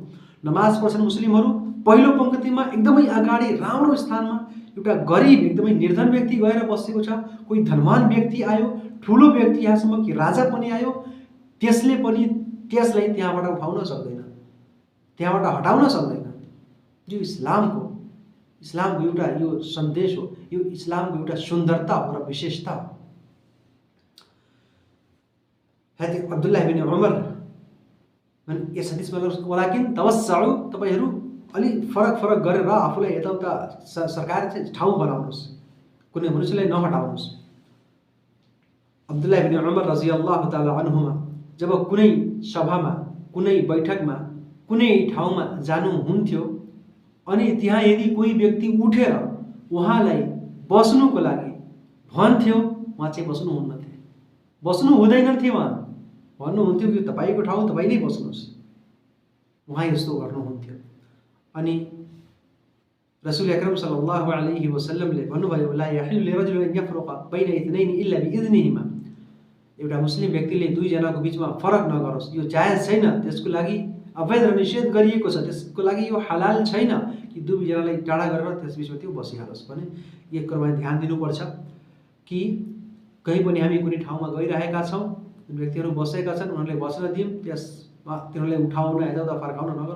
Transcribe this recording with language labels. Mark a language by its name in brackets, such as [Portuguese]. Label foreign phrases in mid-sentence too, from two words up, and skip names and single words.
[Nepali] नमाज पढ्छन् मुस्लिमहरू, पहिलो पङ्क्तिमा एकदमै अगाडि राम्रो स्थानमा एउटा गरिब एकदमै निर्धन व्यक्ति गएर बसेको छ, कोही धनवान व्यक्ति आयो, ठुलो व्यक्ति, यहाँसम्म कि राजा पनि आयो, त्यसले पनि त्यसलाई त्यहाँबाट उठाउन सक्दैन, त्यहाँबाट हटाउन सक्दैन। यो इस्लामको एउटा यो सन्देश हो, यो इस्लामको एउटा सुन्दरता हो र विशेषता हो। हजरत अब्दुल्लाह बिन उमर यस हदिसमा [Arabic] ولكن توسعوا, [Nepali] तपाईहरू अलि फरक गरेर आफूलाई यताउता सरकार चाहिँ ठाउँ बनाउनुहोस्, कुनै मनुष्यलाई नहटाउनुहोस्। अब्दुल्लाह बिन उमर [Arabic] رضي الله تعالى عنهما [Nepali] जब कुनै सभामा, कुनै बैठकमा, कुनै ठाउँमा जानुहुन्थ्यो अनि त्यहाँ यदि कोही व्यक्ति उठेर उहाँलाई बस्नुको लागि भन्थ्यो, उहाँ चाहिँ बस्नुहुन्नथे, बस्नु हुँदैन थियो। उहाँ भन्नुहुन्थ्यो कि तपाईँको ठाउँ तपाईँ नै बस्नुहोस्। उहाँ यस्तो गर्नुहुन्थ्यो। अनि रसूल अकरम [Arabic] صلى الله عليه وسلم [Nepali] भन्नुभयो, [Arabic] لا يحل لرجل أن يفرق بين اثنين إلا بإذنهما. [Nepali] एउटा मुस्लिम व्यक्तिले दुईजनाको बिचमा फरक नगरोस्, यो जायज छैन। त्यसको लागि अवैध र निषेध गरिएको छ, त्यसको लागि यो हलाल छैन कि दुईजनालाई टाढा गरेर त्यसबिचमा त्यो बसिहालोस् भने। एक कुरामा ध्यान दिनुपर्छ कि कहीँ पनि हामी कुनै ठाउँमा गइरहेका छौँ, व्यक्तिहरू बसेका छन्, उनीहरूलाई बस्न दियौँ, त्यसमा तिनीहरूलाई उठाउन, यताउता फर्काउन नगरौँ।